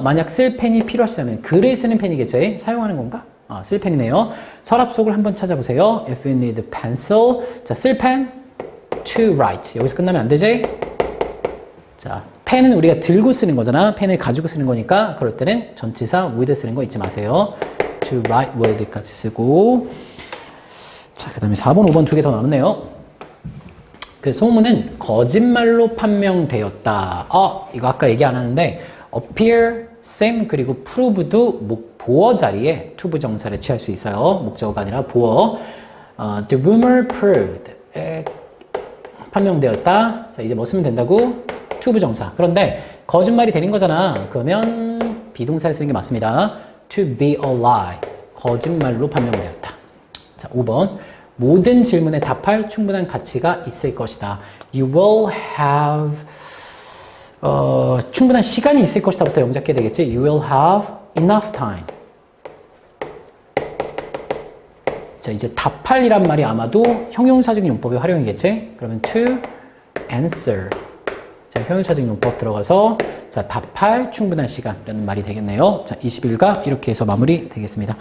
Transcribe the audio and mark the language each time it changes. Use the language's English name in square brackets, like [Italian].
[Korean] 만약 쓸 펜이 필요하시다면 글을 쓰는 펜이겠죠? 사용하는 건가? 쓸 펜이네요. 서랍 속을 한번 찾아보세요. [English] If you need a pencil. [Korean] 자, 쓸 펜. [English] To write. [Korean] 여기서 끝나면 안 되지? 자, 펜은 우리가 들고 쓰는 거잖아. 펜을 가지고 쓰는 거니까 그럴 때는 전치사 with 쓰는 거 잊지 마세요. [English] To write with까지 [Korean] 쓰고. 자, 그 다음에 4번, 5번 두 개 더 남았네요. 그 소문은 거짓말로 판명되었다. 이거 아까 얘기 안 하는데 appear, seem, 그리고 prove도 보어 자리에 to 부정사를 취할 수 있어요. 목적어가 아니라 보어. [English] The rumor proved. [Korean] 판명되었다. 자, 이제 뭐 쓰면 된다고? to 부정사. 그런데 거짓말이 되는 거잖아. 그러면 비동사를 쓰는 게 맞습니다. [English] To be a lie. [Korean] 거짓말로 판명되었다. 자, 5번. 모든 질문에 답할 충분한 가치가 있을 것이다. [English] You will have [Korean] 충분한 시간이 있을 것이다부터 영작해야 되겠지. [English] You will have enough time. [Korean] 자, 이제 답할이란 말이 아마도 형용사적인 용법의 활용이겠지. 그러면 [English] to answer. [Korean] 자, 형용사적인 용법 들어가서 자, 답할 충분한 시간이라는 말이 되겠네요. 자, 21가 이렇게 해서 마무리 되겠습니다.